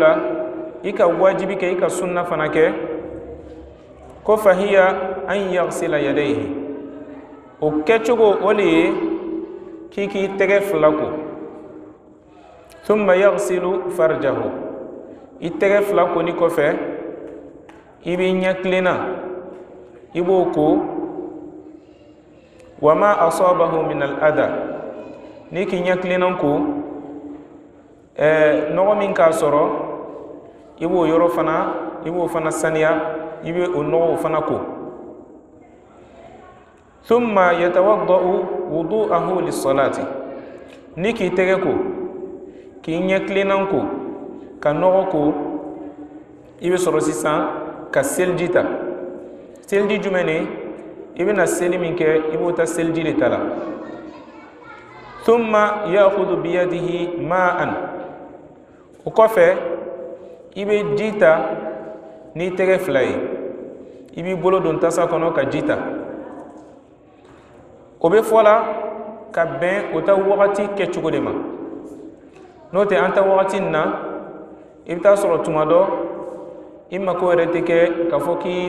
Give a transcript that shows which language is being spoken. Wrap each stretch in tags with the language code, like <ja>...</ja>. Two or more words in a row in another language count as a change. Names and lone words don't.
<bm>la i ka wajibi kɛ i ka sunna fana kɛ ko</bm> <ar>فهي أن يغسل يديه</ar> <bm>o kɛcogo o le ye k'i k'i tɛgɛ fila ko</bm> <ar>ثم يغسل فرجه</ar> <bm>i tɛgɛ fila ko ni kɔfɛ i b'i ɲɛ kilenna i b'o ko</bm> <ar>وما أصابه من الأذى</ar> <bm>ni k'i ɲɛ kilenna ko nɔgɔ min k'a sɔrɔ i b'o yɔrɔ fana i b'o fana saniya i bɛ o nɔgɔw fana ko</bm> <ar>ثم يتوضأ وضوءه للصلاة</ar> <bm>ni k'i tɛgɛ ko k'i ɲɛ kilenna ko ka nɔgɔ ko i bɛ sɔrɔ sisan ka seliji ta seliji jumɛn ne i bɛna seli min kɛ i b'o ta seliji de ta la</bm> <ar>ثم يأخذ بيده ماء</ar> <bm>o kɔfɛ i bɛ ji ta n'i tɛgɛ fila ye i b'i bolo don tasa kɔnɔ ka ji ta o bɛ fɔ la ka bɛn o ta wagati kɛcogo de ma n'o tɛ an ta wagati nin na i bɛ taa sɔrɔ tuma dɔ i mako yɛrɛ tɛ kɛ k'a fɔ k'i</bm>